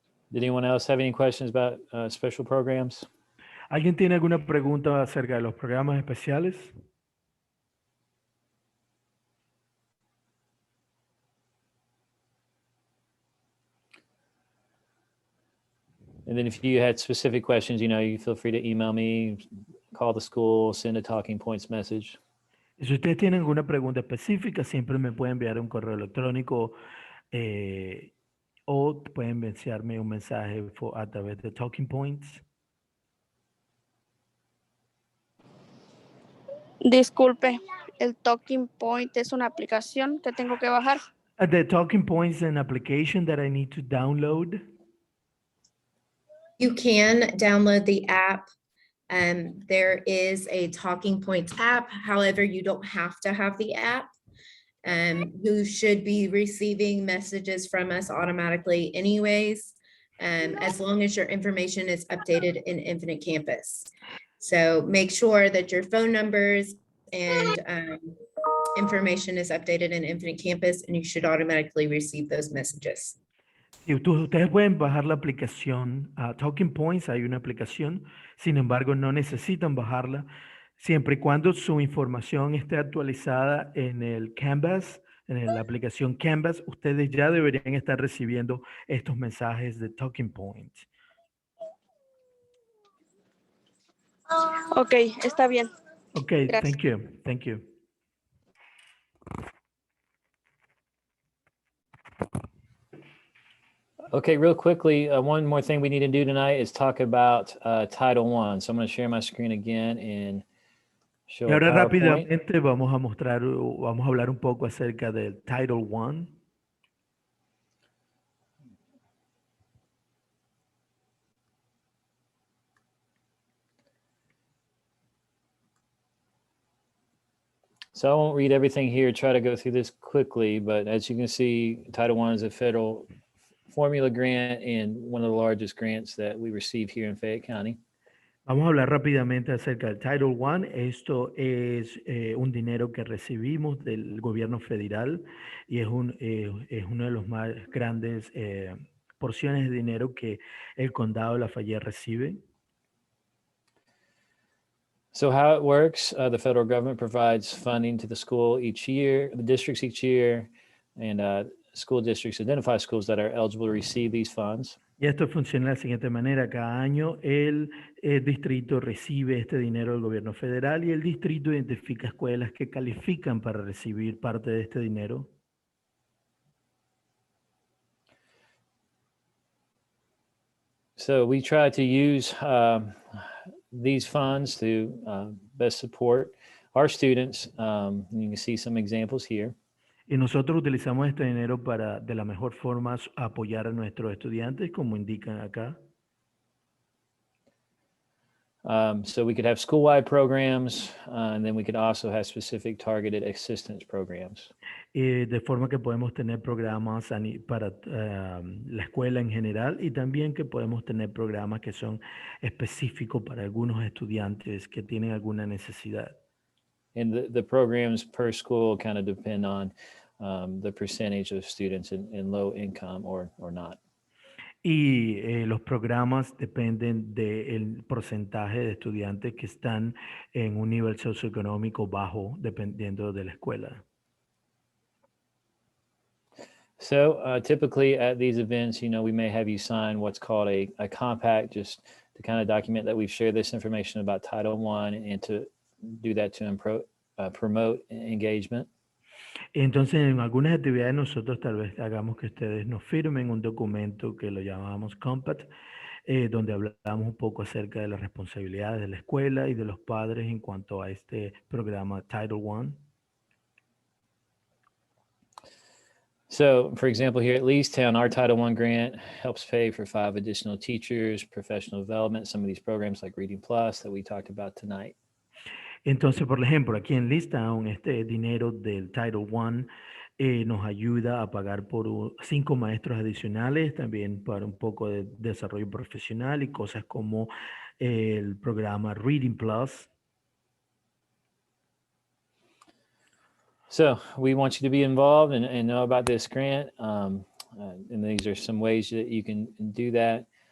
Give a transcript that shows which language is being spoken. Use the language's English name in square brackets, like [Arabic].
[English] Did anyone else have any questions about special programs? [Spanish] ¿Alguien tiene alguna pregunta acerca de los programas especiales? [English] And then if you had specific questions, you feel free to email me, call the school, send a talking points message. [Spanish] Si ustedes tienen alguna pregunta específica, siempre me pueden enviar un correo electrónico o pueden enviarme un mensaje a través de Talking Points. Disculpe, El Talking Point es una aplicación que tengo que bajar. [English] The Talking Points an application that I need to download. You can download the app. There is a Talking Points app. However, you don't have to have the app. You should be receiving messages from us automatically anyways, as long as your information is updated in Infinite Campus. So make sure that your phone numbers and information is updated in Infinite Campus, and you should automatically receive those messages. [Spanish] Y ustedes pueden bajar la aplicación Talking Points, hay una aplicación, sin embargo no necesitan bajarla siempre y cuando su información esté actualizada en el Canvas, la aplicación Canvas, ustedes ya deberían estar recibiendo estos mensajes de Talking Points. Ok, está bien. [English] Okay, [Spanish] Gracias. [English] thank you. Thank you. Okay, real quickly, one more thing we need to do tonight is talk about Title I. So I'm going to share my screen again and show [Spanish] Y [English] a [Spanish] ahora [English] PowerPoint. [Spanish] rápidamente vamos a hablar un poco acerca del Title I. [English] So I won't read everything here, try to go through this quickly, but as you can see, Title I is a federal formula grant and one of the largest grants that we receive here in Fayette County. [Spanish] Vamos a hablar rápidamente acerca del Title I. Esto es un dinero que recibimos del gobierno federal y es uno de los más grandes porciones de dinero que el condado de Lafayette recibe. [English] So how it works, the federal government provides funding to the school each year, the districts each year, and school districts identify schools that are eligible to receive these funds. [Spanish] Y esto funciona de la siguiente manera. Cada año el distrito recibe este dinero del gobierno federal y el distrito identifica escuelas que califican para recibir parte de este dinero. [English] So we try to use these funds to best support our students. You can see some examples here. [Spanish] Y nosotros utilizamos este dinero para de la mejor forma apoyar a nuestros estudiantes, como indican acá. [English] So we could have school-wide programs, and then we could also have specific targeted assistance programs. [Spanish] De forma que podemos tener programas para la escuela en general y también que podemos tener programas que son específicos para algunos estudiantes que tienen alguna necesidad. [English] And the programs per school kind of depend on the percentage of students in low income or not. [Spanish] Y los programas dependen del porcentaje de estudiantes que están en un nivel socioeconómico bajo, dependiendo de la escuela. [English] So typically at these events, we may have you sign what's called a compact, just to kind of document that we've shared this information about Title I and to do that to promote engagement. [Spanish] Entonces, en algunas actividades nosotros tal vez hagamos que ustedes nos firmen un documento que lo llamamos compact, donde hablamos un poco acerca de las responsabilidades de la escuela y de los padres en cuanto a este programa Title I. [English] So, for example, here at Leestown, our Title I grant helps pay for 5 additional teachers, professional development, some of these programs like Reading Plus that we talked about tonight. [Spanish] Entonces, por ejemplo, aquí en Leestown, este dinero del Title I nos ayuda a pagar por 5 maestros adicionales, también para un poco de desarrollo profesional y cosas como el programa Reading Plus. [English] So we want you to be involved and know about this grant. And these are some ways that you can do that.